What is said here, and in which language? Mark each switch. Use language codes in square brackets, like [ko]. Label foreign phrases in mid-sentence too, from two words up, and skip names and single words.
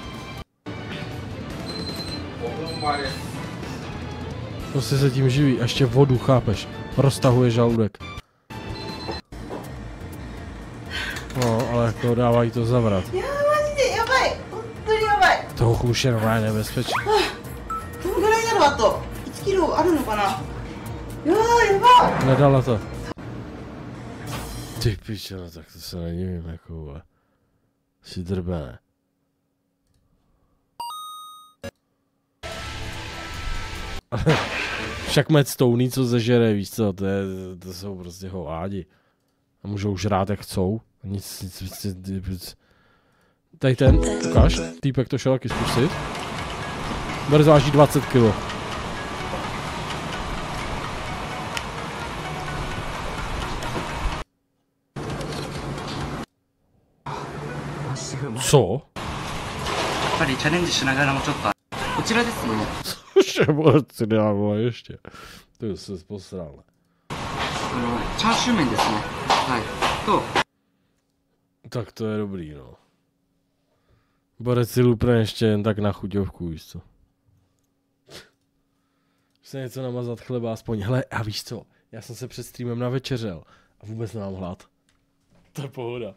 [cs] Prostě se tím živí a ještě vodu, chápeš? Roztahuje žaludek. No, ale jako dávají to zavrat. To už je normálně nebezpečné. [ja] どのぐらいなのあと1キロあるのかな。やばい。 [cs] Nedala to. Ty piče, no tak to se nedivím, jako si drbe, ne? Však med stouný, co zežere, víš co, to jsou prostě hovádi. A můžou žrát jak chcou. Nic. Tady ten, ukáž, týpek to šel taky zkusit. Bude váží 20 kg. Co? [ja] やっぱりチャレンジしながらもちょっとこちらですね。 [cs] Cože, si dává ještě. To se posral. [ja] チャーシュー麺ですね。はい。と [cs] Tak to je dobrý, no. Borec si lupne ještě jen tak na chuťovku, víš co. Se něco namazat chleba aspoň. Hele, a víš co? Já jsem se před streamem navečeřel a vůbec nemám hlad. To je pohoda.